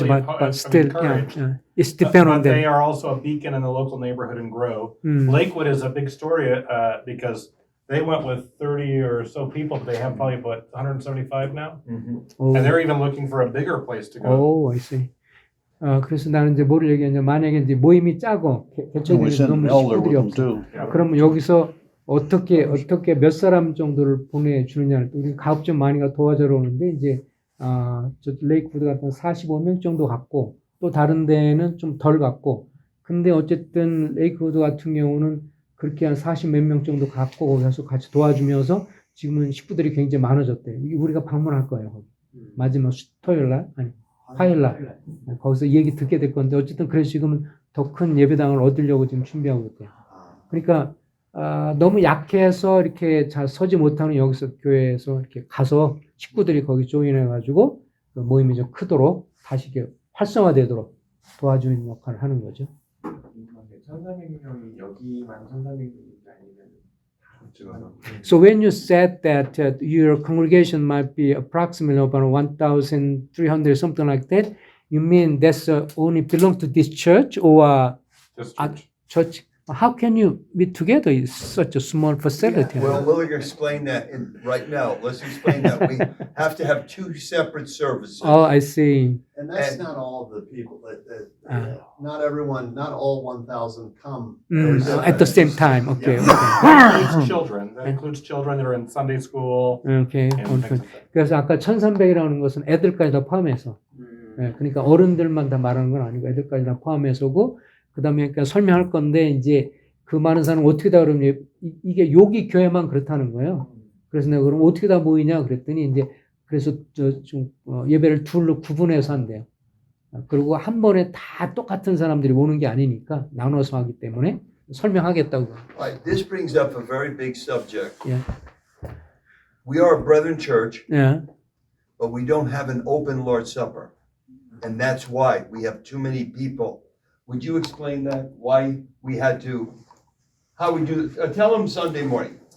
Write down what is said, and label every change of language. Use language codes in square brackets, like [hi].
[en] usually but still, encourage. it's depend on But they them. are also a beacon in the local neighborhood and grow. Lakewood is a big story because they went with 30 or so people, but they have probably, 175 now? Oh. And they're even looking for a bigger place to go. Oh, I see. [ko] 그래서 나는 이제 뭐를 얘기하냐, 만약에 이제 모임이 짜고 [en] We [ko] 개척이 [en] sent an elder [ko] 식구들이 [en] with them [ko] 없어. [en] too. [ko] 그러면 여기서 어떻게 몇 사람 정도를 보내주느냐를 또 우리 가급적 많이가 도와주러 오는데 이제 저 레이크우드 같은 45명 정도 갖고 또 다른 데는 좀 덜 갖고 근데 어쨌든 레이크우드 같은 경우는 그렇게 한 40 몇 명 정도 갖고 거기서 같이 도와주면서 지금은 식구들이 굉장히 많아졌대요. 우리가 방문할 거예요. 거기. 마지막 토요일 날 아니 화요일 날 거기서 얘기 듣게 될 건데 어쨌든 그래서 지금은 더 큰 예배당을 얻으려고 지금 준비하고 있대요. 그러니까 너무 약해서 이렇게 잘 서지 못하는 여기서 교회에서 이렇게 가서 식구들이 거기 조인해가지고 그 모임이 좀 크도록 다시 이렇게 활성화되도록 도와주는 역할을 하는 거죠. 1,400명이 여기만 1,400명인지 아니면 [en] So when you said that your congregation might be approximately about 1,300 something like that, you mean that's only belong to this church or Just church? How can you meet together? It's such a small facility. Well, we'll explain that right now. Let's explain that. We have to have two separate services. Oh, I see. And that's And- not all of the people, not everyone, not all 1,000 come. every At the Sunday. same time. Okay. Yeah. That includes children. That includes children that are in Sunday school Okay. and things like that. [ko] 그래서 아까 1,300이라는 것은 애들까지 다 포함해서. 예, 그러니까 어른들만 다 말하는 건 아니고 애들까지 다 포함해서고 그다음에 그러니까 설명할 건데 이제 그 많은 사람 어떻게 다 그러면 이게 여기 교회만 그렇다는 거예요. 그래서 내가 그럼 어떻게 다 모이냐 그랬더니 이제 그래서 예배를 둘로 구분해서 한대요. 그리고 한 번에 다 똑같은 사람들이 오는 게 아니니까 나눠서 하기 때문에 설명하겠다고. [en] Right, this brings up a very big subject. Yeah. We are a brethren church, [ko] 예. [en] but we don't have an open Lord's Supper. And that's why we have too many people. Would you explain that? Why we had to, how we do, tell them Sunday morning.